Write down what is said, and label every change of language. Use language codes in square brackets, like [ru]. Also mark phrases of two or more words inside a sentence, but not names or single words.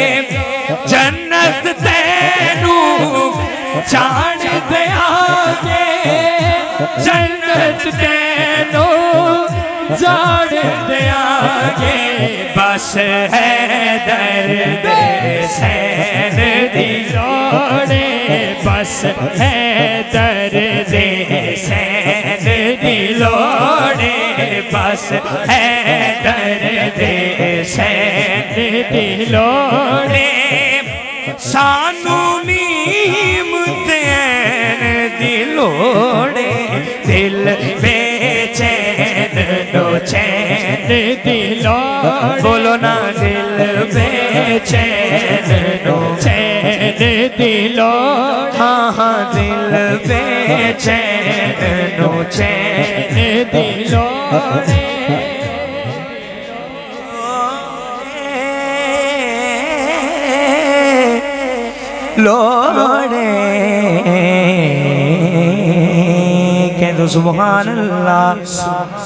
[pa] جنت تینو جان دیاں گے جنت تینو جاڑ دیا گے بس ہے درد حسین دی لوڑے بس ہے درد حسین دی لوڑے بس ہے درد حسین دی لوڑے سانو نیم دین دی لوڑے دل بے چین نو چین دی لوڑے بولو نا دل بے چین نو چین دی لوڑے ہاں ہاں دل بے چین نو چین دی لوڑے لوڑے کہہ دو [ar] سبحان اللہ